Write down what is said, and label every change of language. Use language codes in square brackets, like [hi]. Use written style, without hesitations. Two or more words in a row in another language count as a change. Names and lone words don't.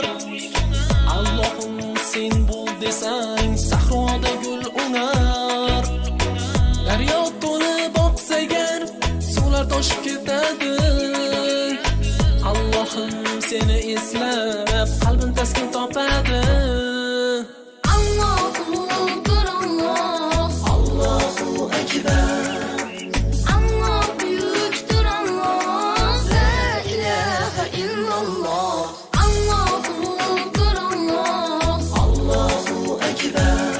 [uz] Allohim sen bo'l desang sahroda gul unar. Daryo to'lib oqsa agar suvlar toshib ketadi. Allohim seni eslab qalbim taskin topadi. [ar] Allohu akbar. Allohu akbar. [tr] Allah büyüktür Allah. [ar] La ilahe illallah. Allahu akbar Allah. Allohu akbar.